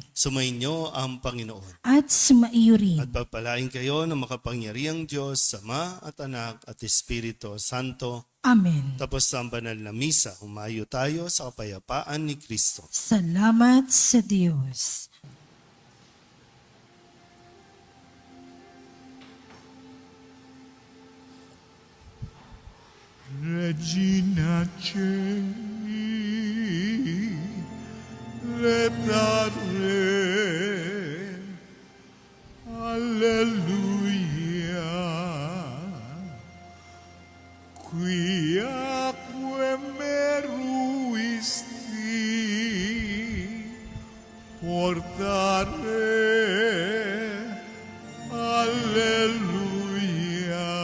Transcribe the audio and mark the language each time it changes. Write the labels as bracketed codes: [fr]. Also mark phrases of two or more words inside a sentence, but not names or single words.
[tl] Sumainyo ang Panginoon. At sumaiyo rin. At pagpalain kayo ng makapangyarihang Diyos, Ama at Anak at Espiritu Santo. Amen. Tapos sa banal na misa, humayo tayo sa kapayapaan ni Kristo. Salamat sa Diyos. [la] Regina Celi, letare, alleluia, quiaque meruisti, portare, alleluia.